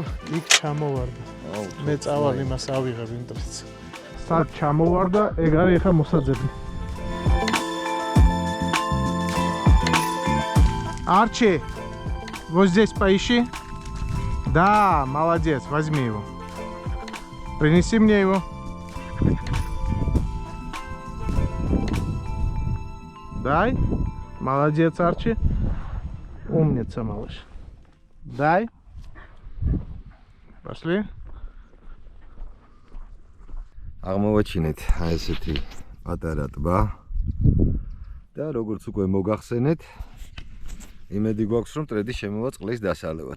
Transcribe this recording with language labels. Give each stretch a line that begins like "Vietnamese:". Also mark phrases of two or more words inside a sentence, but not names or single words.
Georgian: იქ ჩამოვარდა. მე წავალ იმას ავიღებ იმ დროც. სად ჩამოვარდა, ეგ არის ახლა მოსაძები.
Russian: Арчи, вот здесь поищи. Да, молодец, возьми его. Принеси мне его. Дай. Молодец, Арчи. Умница, малыш. Дай. Пошли.
Georgian: აღმოვაჩინეთ აი ესეთი პატარა ტბა და როგორც უკვე მოგახსენეთ, იმედი გვაქვს რომ ტრედი შემოვა წყლის დასალევად.